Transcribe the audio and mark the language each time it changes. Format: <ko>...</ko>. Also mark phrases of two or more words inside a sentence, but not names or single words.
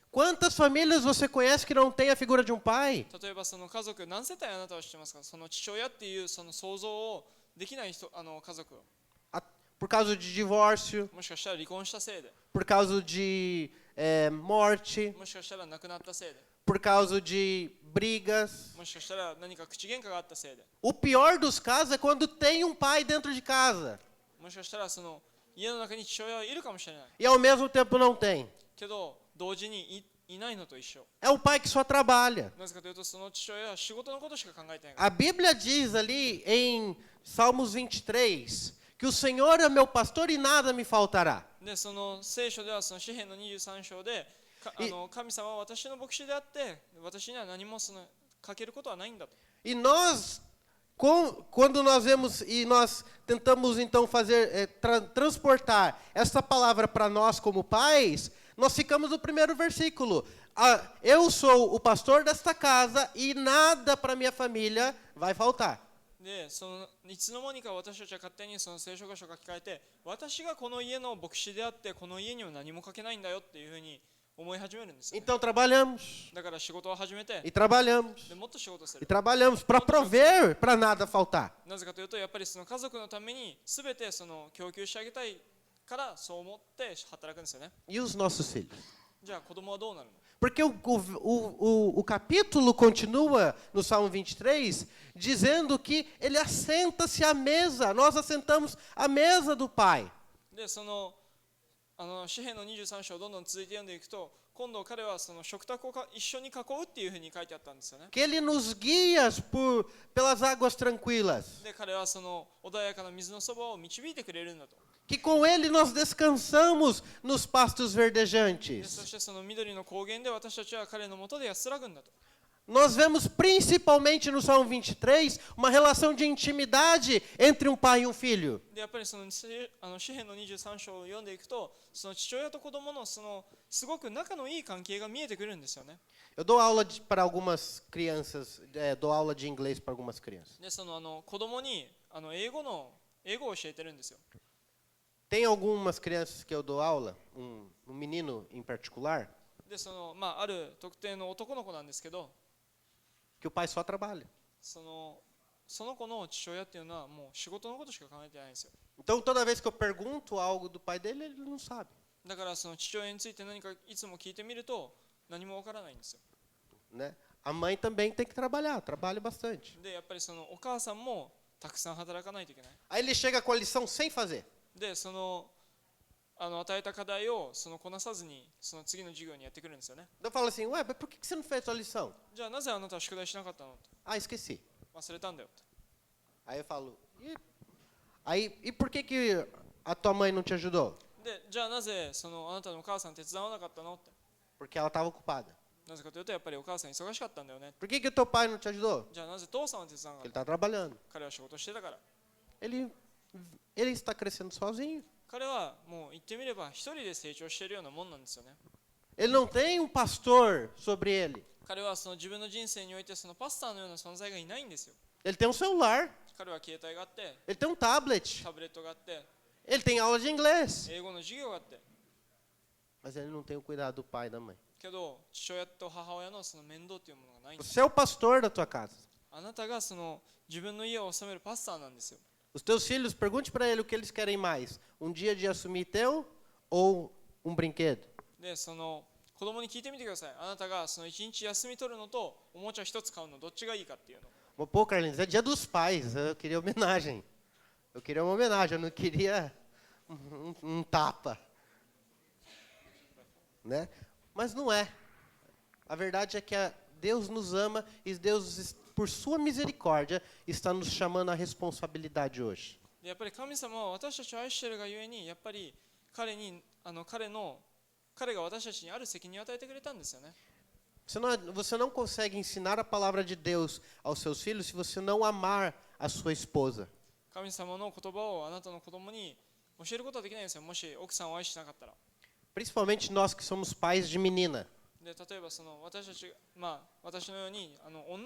<pt>Quantas famílias você conhece que não tem a figura de um pai?</pt> <ja>例えばその家族何世帯あなたは知ってますか？その父親っていうその想像をできない人、家族、</ja> <pt>Por causa de divórcio,</pt> <ja>もしかしたら離婚したせいで、</ja> <pt>por causa de morte,</pt> <ja>もしかしたら亡くなったせいで、</ja> <pt>por causa de brigas.</pt> <ja>もしかしたら何か口喧嘩があったせいで、</ja> <pt>O pior dos casos é quando tem um pai dentro de casa</pt> <ja>もしかしたらその家の中に父親はいるかもしれない</ja> <pt>e ao mesmo tempo não tem.</pt> <ja>けど同時にいないのと一緒。</ja> <pt>É o pai que só trabalha.</pt> <ja>なぜかというとその父親は仕事のことしか考えてない。</ja> <pt>A Bíblia diz ali em Salmos 23 que o Senhor é meu pastor e nada me faltará.</pt> <ja>でその聖書ではその詩編の23章で神様は私の牧師であって私には何もそのかけることはないんだと。</ja> <pt>E nós, quando nós vemos e nós tentamos então transportar essa palavra para nós como pais, nós ficamos no primeiro versículo. Eu sou o pastor desta casa e nada para minha família vai faltar.</pt> <ja>でそのいつの間にか私たちは勝手にその聖書箇所を書き換えて私がこの家の牧師であってこの家には何もかけないんだよっていうふうに思い始めるんですよね。</ja> <pt>Então trabalhamos</pt> <ja>だから仕事を始めて</ja> <pt>e trabalhamos</pt> <ja>でもっと仕事す</ja> <pt>e</pt> <ja>る。</ja> <pt>trabalhamos para prover para nada faltar.</pt> <ja>なぜかというとやっぱりその家族のために全てその供給してあげたいからそう思って働くんですよね。</ja> <pt>E os nossos filhos?</pt> <ja>じゃあ子供はどうなるの？</ja> <pt>Porque o capítulo continua no Salmo 23 dizendo que ele assenta-se à mesa, nós assentamos à mesa do Pai.</pt> <ja>でその詩編の23章をどんどん続いて読んでいくと今度彼はその食卓を一緒に囲うっていうふうに書いてあったんですよね。</ja> <pt>Que ele nos guia pelas águas tranquilas.</pt> <ja>で彼はその穏やかな水のそばを導いてくれるんだと。</ja> <pt>Que com ele nós descansamos nos pastos</pt> <ja>でそ</ja> <pt>verdejantes.</pt> <ja>してその緑の高原で私たちは彼のもとで安らぐんだと。</ja> <pt>Nós vemos principalmente no Salmo 23 uma relação de intimidade entre um pai e um filho.</pt> <ja>でやっぱりその詩編の23章を読んでいくとその父親と子供のそのすごく仲のいい関係が見えてくるんですよね。</ja> <pt>Eu dou aula para algumas crianças, dou aula de inglês para algumas crianças.</pt> <ja>でその子供に英語を教えてるんですよ。</ja> <pt>Tem algumas crianças que eu dou aula, um menino em particular,</pt> <ja>である特定の男の子なんですけど</ja> <pt>que o pai só trabalha.</pt> <ja>その子の父親っていうのはもう仕事のことしか考えてないんですよ。</ja> <pt>Então toda vez que eu pergunto algo do pai dele, ele não sabe.</pt> <ja>だからその父親について何かいつも聞いてみると何もわからないんですよ。</ja> <pt>Né? A mãe também tem que trabalhar, trabalha bastante.</pt> <ja>でやっぱりそのお母さんもたくさん働かないといけない。</ja> <pt>Aí ele chega com a lição sem fazer.</pt> <ja>で与えた課題をこなさずにその次の授業にやってくるんですよね。</ja> <pt>Eu falo assim, ué, mas por que você não fez a lição?</pt> <ja>じゃあなぜあなたは宿題しなかったの？</ja> <pt>Ah, esqueci.</pt> <ja>忘れたんだよ。</ja> <pt>Aí eu falo, e por que a tua mãe não te ajudou?</pt> <ja>でじゃあなぜあなたのお母さん手伝わなかったのって。</ja> <pt>Porque ela estava ocupada.</pt> <ja>なぜかというとやっぱりお母さん忙しかったんだよね。</ja> <pt>Por que o teu pai não te ajudou?</pt> <ja>じゃあなぜ父さんは手伝わな</ja> <pt>Ele</pt> <ja>かっ</ja> <pt>está trabalhando.</pt> <ja>た？彼は仕事してたから。</ja> <pt>Ele está crescendo sozinho.</pt> <ja>彼はもう言ってみれば一人で成長しているようなもんなんですよね。</ja> <pt>Ele não tem um pastor sobre ele.</pt> <ja>彼は自分の人生においてパスターのような存在がいないんですよ。</ja> <pt>Ele tem um celular.</pt> <ja>彼は携帯があって、</ja> <pt>Ele tem um tablet.</pt> <ja>タブレットがあって、</ja> <pt>Ele tem aula de inglês.</pt> <ja>英語の授業があって。</ja> <pt>Mas ele não tem o cuidado do pai e da mãe.</pt> <ja>けど父親と母親の面倒というものがないんです。</ja> <pt>Você é o pastor da tua casa.</pt> <ja>あなたが自分の家を治めるパスターなんですよ。</ja> <pt>Os teus filhos, pergunte para ele o que eles querem mais. Um dia de assumir teu ou um brinquedo?</pt> <ja>で子供に聞いてみてください。あなたが一日休み取るのとおもちゃ一つ買うのどっちがいいかっていうの。</ja> <pt>Pô, Carlinhos, é dia dos pais. Eu queria homenagem. Eu queria uma homenagem. Eu não queria um tapa. Né? Mas não é. A verdade é que Deus nos ama e Deus, por sua misericórdia, está nos chamando à responsabilidade hoje.</pt> <ja>でやっぱり神様は私たちを愛しているがゆえにやっぱり彼が私たちにある責任を与えてくれたんですよね。</ja> <pt>Você não consegue ensinar a palavra de Deus aos seus filhos se você não amar a sua esposa.</pt> <ja>神様の言葉をあなたの子供に教えることはできないんですよ。もし奥さんを愛してなかったら。</ja> <pt>Principalmente nós que somos pais de menina.</pt> <ja>で例えば私のように女の子の父親である人にとっては。</ja>